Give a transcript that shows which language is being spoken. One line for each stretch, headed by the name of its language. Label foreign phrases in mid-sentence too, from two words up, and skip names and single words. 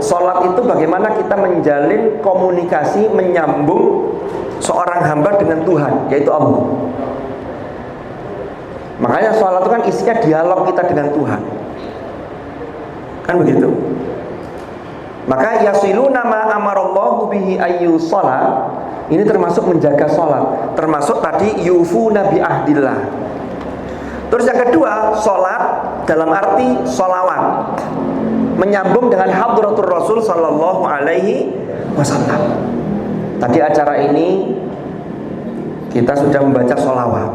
Indonesian: Sholat itu bagaimana kita menjalin komunikasi, menyambung seorang hamba dengan Tuhan, yaitu Allah. Makanya sholat itu kan isinya dialog kita dengan Tuhan, kan begitu.
Arabic: Maka يصلون ما أمر الله به أن يوصل,
Indonesian: ini termasuk menjaga sholat, termasuk tadi
Arabic: يوفون بعهد الله.
Indonesian: Terus yang kedua, sholat dalam arti sholawat, menyambung dengan
Arabic: حضرة الرسول صلى الله عليه وسلم.
Indonesian: Tadi acara ini kita sudah membaca sholawat.